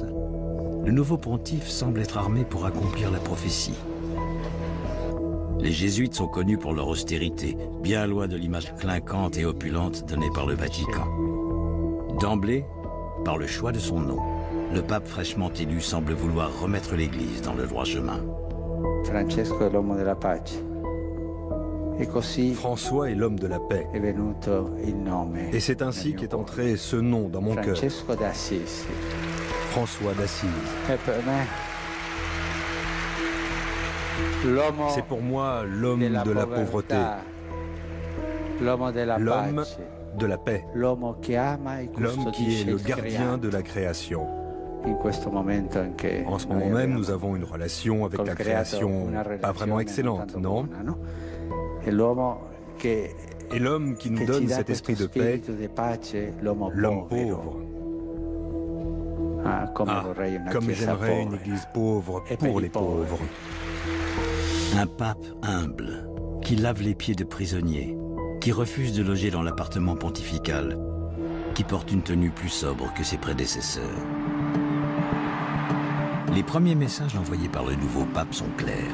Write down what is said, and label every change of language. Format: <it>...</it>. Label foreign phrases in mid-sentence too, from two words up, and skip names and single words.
<fr>Le nouveau pontife semble être armé pour accomplir la prophétie. Les jésuites sont connus pour leur austérité, bien loin de l'image clinquante et opulente donnée par le Vatican. D'emblée, par le choix de son nom, le pape fraîchement élu semble vouloir remettre l'Église dans le droit chemin.</fr> <it>Francesco è l'uomo della pace. E così</it> <fr>François est l'homme de la paix.</fr> <it>è venuto il nome.</it> <fr>Et c'est ainsi qu'est entré ce nom dans mon cœur.</fr> <it>Francesco d'Assisi.</it> <fr>François d'Assise.</fr> <it>E per me l'uomo</it> <fr>C'est pour moi l'homme de la pauvreté,</fr> <it>l'uomo della</it> <fr>l'homme</fr> <it>pace,</it> <fr>de la paix,</fr> <it>l'uomo che ama e</it> <fr>l'homme qui</fr> <it>custodisce</it> <fr>est le</fr> <it>il</it> <fr>gardien</fr> <it>creato.</it> <fr>de la création.</fr> <it>In questo momento anche</it> <fr>En ce</fr> <it>noi</it> <fr>moment même,</fr> <it>abbiamo</it> <fr>nous avons une relation avec</fr> <it>col</it> <fr>la</fr> <it>creato</it> <fr>création</fr> <it>una</it> <fr>pas vraiment</fr> <it>relazione</it> <fr>excellente,</fr> <it>non</it> <fr>non?</fr> <it>tanto buona, no? E l'uomo che</it> <fr>Et l'homme qui nous</fr> <it>che ci</it> <fr>donne</fr> <it>dà</it> <fr>cet</fr> <it>questo</it> <fr>esprit de paix,</fr> <it>spirito di pace, l'uomo</it> <fr>l'homme</fr> <it>povero.</it> <fr>pauvre.</fr> <it>Ah, come vorrei una</it> <fr>Comme</fr> <it>chiesa</it> <fr>j'aimerais une</fr> <it>povera.</it> <fr>église pauvre</fr> <it>Et per</it> <fr>pour</fr> <it>i</it> <fr>les</fr> <it>poveri.</it> <fr>pauvres. Un pape humble, qui lave les pieds de prisonniers, qui refuse de loger dans l'appartement pontifical, qui porte une tenue plus sobre que ses prédécesseurs. Les premiers messages envoyés par le nouveau pape sont clairs.</fr>